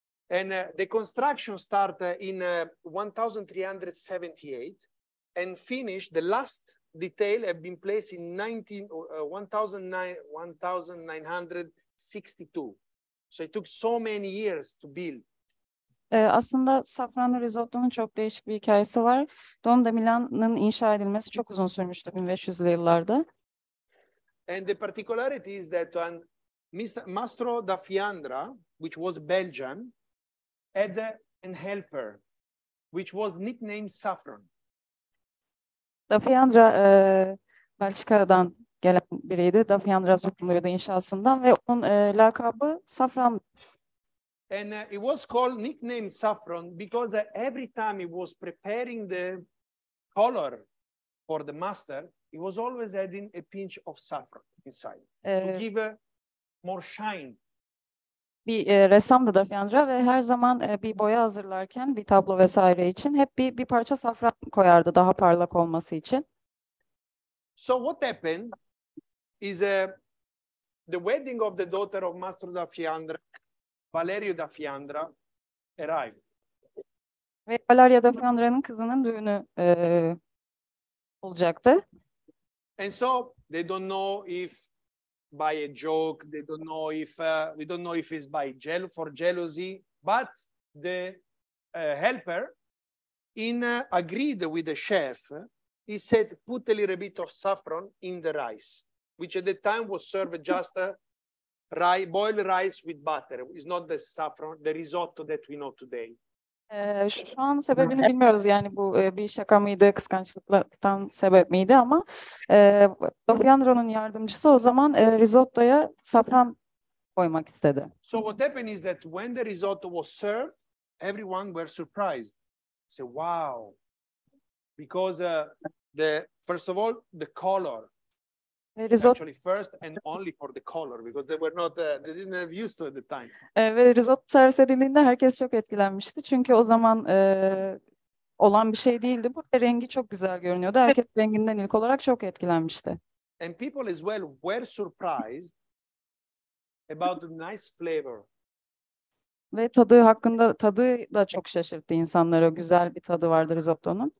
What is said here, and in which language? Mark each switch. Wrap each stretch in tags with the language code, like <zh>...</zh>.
<en>And the construction started in 1378 and finished. The last detail have been placed in 1962. So it took so many years to build.</en> <tr>Aslında safranlı risottonun çok değişik bir hikayesi var. Duomo di Milano'nun inşa edilmesi çok uzun sürmüştü 1500'lü yıllarda.</tr> <en>And the particularity is that Mastro da Fiandra, which was Belgian, had an helper, which was nicknamed Saffron.</en> <tr>Da Fiandra Belçika'dan gelen biriydi. Da Fiandra sorumluydu inşasından ve onun lakabı Safran.</tr> <en>And it was called nicknamed Saffron because every time he was preparing the color for the master, he was always adding a pinch of saffron inside to give more shine.</en> <tr>Bir ressamdı Da Fiandra ve her zaman bir boya hazırlarken bir tablo vesaire için hep bir parça safran koyardı daha parlak olması için.</tr> <en>So what happened is the wedding of the daughter of Mastro da Fiandra, Valerio da Fiandra, arrived.</en> <tr>Ve Valerio da Fiandra'nın kızının düğünü olacaktı.</tr> <en>And so they don't know if by a joke, they don't know if we don't know if it's by for jealousy, but the helper agreed with the chef. He said, put a little bit of saffron in the rice, which at the time was served just boiled rice with butter. It's not the saffron, the risotto that we know today.</en> <tr>Şu an sebebini bilmiyoruz yani bu bir şaka mıydı, kıskançlıktan sebep miydi ama Da Fiandra'nın yardımcısı o zaman risottoya safran koymak istedi.</tr> <en>So what happened is that when the risotto was served, everyone were surprised. Say, wow, because first of all the color. Actually first and only for the color because they were not they didn't have used to at the time.</en> <tr>Ve risotto servis edildiğinde herkes çok etkilenmişti. Çünkü o zaman olan bir şey değildi bu ve rengi çok güzel görünüyordu. Herkes renginden ilk olarak çok etkilenmişti.</tr> <en>And people as well were surprised about the nice flavor.</en> <tr>Ve tadı da çok şaşırttı insanları. Güzel bir tadı vardı risottonun.</tr>